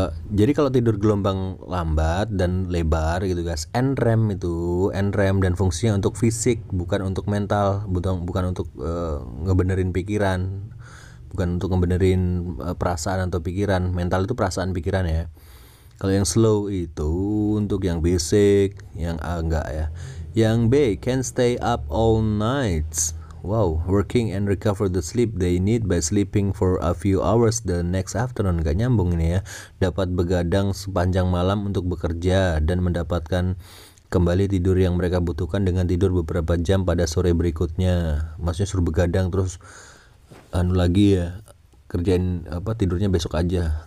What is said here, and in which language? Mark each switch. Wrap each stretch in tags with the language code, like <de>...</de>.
<id>Jadi kalau tidur gelombang lambat dan lebar gitu guys, NREM dan fungsinya untuk fisik, bukan untuk mental, bukan untuk ngebenerin pikiran, bukan untuk ngebenerin perasaan atau pikiran. Mental itu perasaan, pikiran ya. Kalau yang slow itu untuk yang basic, yang A enggak ya.</id> <en>Yang B, can stay up all night. Wow, working and recover the sleep they need by sleeping for a few hours the next afternoon.</en> <id>Gak nyambung ini ya. Dapat begadang sepanjang malam untuk bekerja dan mendapatkan kembali tidur yang mereka butuhkan dengan tidur beberapa jam pada sore berikutnya. Maksudnya suruh begadang terus lagi ya, kerjain tidurnya besok aja.</id>